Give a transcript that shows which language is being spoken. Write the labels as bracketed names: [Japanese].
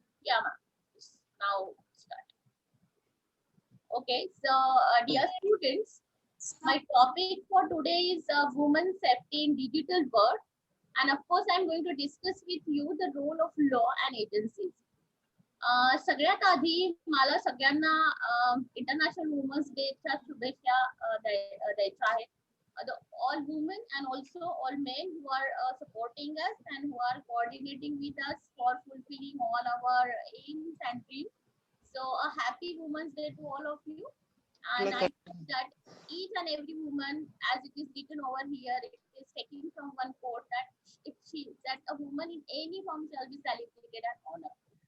[English] Yeah, ma'am. Now start. Okay, so dear students, my topic for today is women's safety in digital world, and of course, I'm going to discuss with you the role of law and agencies. [Marathi] सगळ्यात आधी मला सगळ्यांना international women's डेच्या शुभेच्छा द्यायच्या आहेत. [English] All women and also all men who are supporting us and who are coordinating with us for fulfilling all our aims and dreams. So a happy Women's Day to all of you. And I hope that each and every woman, as it is written over here, it is taken from one quote that a woman in any form shall be celebrated and honored.